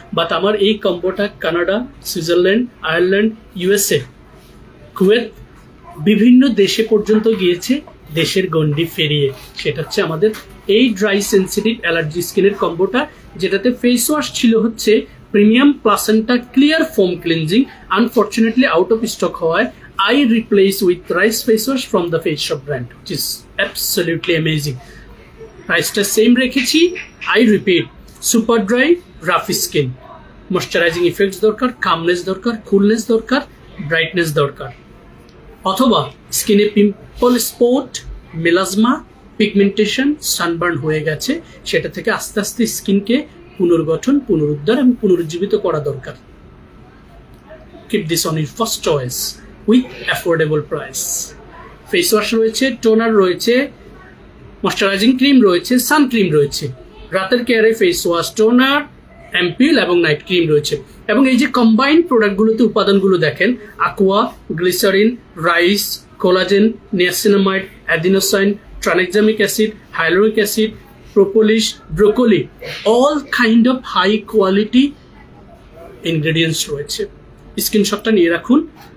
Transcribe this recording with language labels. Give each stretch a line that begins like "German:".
Bangla: But আমার এই কম্বোটা Canada, Switzerland, Ireland, USA, Kuwait বিভিন্ন দেশে পর্যন্ত গিয়েছে দেশের গন্ডি ফেরিয়ে। সেটা হচ্ছে আমাদের এই ড্রাই সেন্সিটিভ অ্যালার্জি স্কিনের কম্বোটা, যেটাতে ফেস ওয়াশ ছিল হচ্ছে premium placenta clear foam cleansing.
English: Unfortunately out of stock হওয়ায় I replace with rice face wash from the Face Shop brand, which is absolutely amazing.
Bangla: Price টা same রেখেছি।
English: I repeat, super dry, rough skin, moisturizing effects দরকার, calmness দরকার, coolness দরকার, brightness দরকার।
Bangla: অথবা স্কিনে pimple spot, melasma, pigmentation, sunburn হয়ে গেছে, সেটা থেকে আস্তে আস্তে স্কিনকে পুনর্গঠন, পুনরুদ্ধার এবং পুনরুজ্জীবিত করা দরকার।
English: Keep this on your first choice with affordable price.
Bangla: Face wash রয়েছে, টোনার রয়েছে, ময়শ্চারাইজিং ক্রিম রয়েছে, সান ক্রিম রয়েছে। রাতের কেয়ারে ফেস ওয়াশ, টোনার, অ্যাম্পিউল এবং নাইট ক্রিম রয়েছে। এবং এই যে কম্বাইন্ড প্রোডাক্টগুলোতে উপাদানগুলো দেখেন, aqua, glycerine, rice, collagen, niacinamide, adenosine, tranexamic acid, হাইলোরিক acid, প্রোপোলিশ, broccoli,
English: all kind of high quality ingredients
Bangla: রয়েছে। স্ক্রিনশটটা নিয়ে রাখুন।